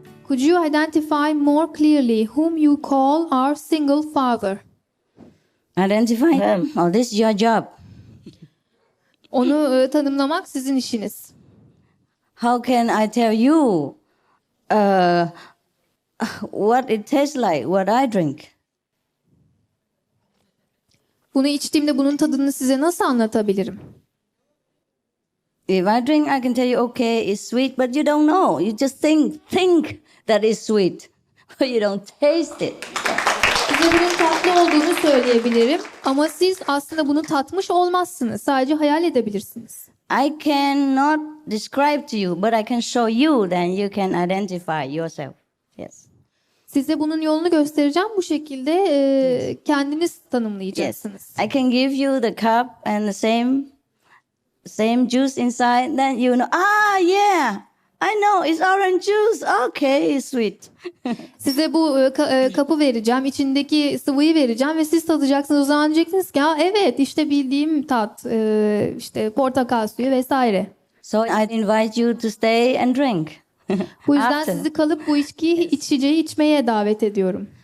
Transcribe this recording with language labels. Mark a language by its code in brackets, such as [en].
[en] Could you identify more clearly whom you call our single father? Identify him. Oh, this is your job. [tr] Onu tanımlamak sizin işiniz. [en] How can I tell you what it tastes like, what I drink? [tr] Bunu içtiğimde bunun tadını size nasıl anlatabilirim? [en] If I drink, I can tell you, okay, it's sweet, but you don't know. You just think that it's sweet, but you don't taste it. [tr] Size bunun tatlı olduğunu söyleyebilirim ama siz aslında bunu tatmış olmazsınız. Sadece hayal edebilirsiniz. [en] I cannot describe to you, but I can show you, then you can identify yourself. Yes. [tr] Size bunun yolunu göstereceğim. Bu şekilde kendiniz tanımlayacaksınız. [en] I can give you the cup and the same juice inside, then you know, yeah, I know it's orange juice. Okay, it's sweet. [tr] Size bu kapı vereceğim, içindeki sıvıyı vereceğim ve siz tadacaksınız. O zaman diyeceksiniz ki, evet işte bildiğim tat, işte portakal suyu vesaire. [en] So I invite you to stay and drink. [tr] Bu yüzden sizi kalıp bu içeceği içmeye davet ediyorum.